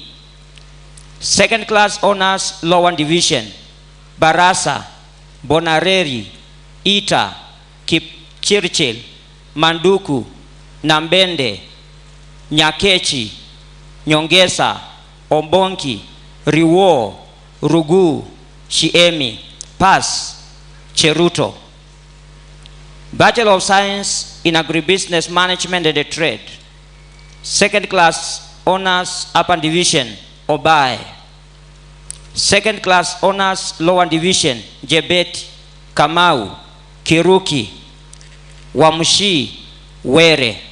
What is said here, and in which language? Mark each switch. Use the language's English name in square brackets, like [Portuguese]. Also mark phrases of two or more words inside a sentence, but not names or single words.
[English] Second Class Honors Lower Division, Barasa, Bonareri, Ita, Kipchirchil, Manduku, Nambende, Nyakechi, Nyongesa, Ombonki, Riwo, Rugu, Shiemi, Pas, Cheruto. Bachelor of Science in Agribusiness Management and Trade. Second Class Honors Upper Division, Obai. Second Class Honors Lower Division, Jebet, Kamau, Kiruki, Wamushi, Were.